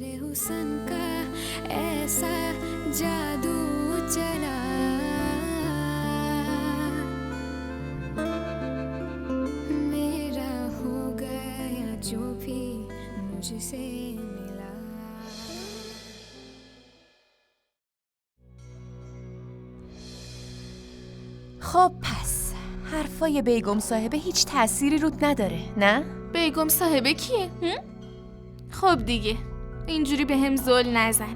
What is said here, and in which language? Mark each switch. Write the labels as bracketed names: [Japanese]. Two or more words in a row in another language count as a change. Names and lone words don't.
[Hindi] सूसन का ऐसा जादू चला मेरा हो गया जो भी मुझसे मिला. [Persian] خب پس حرفای بیگم صاحبه هیچ تأثیری رود نداره، نه؟ بیگم صاحبه کیه؟ خب دیگه اینجوری به هم زل نزن.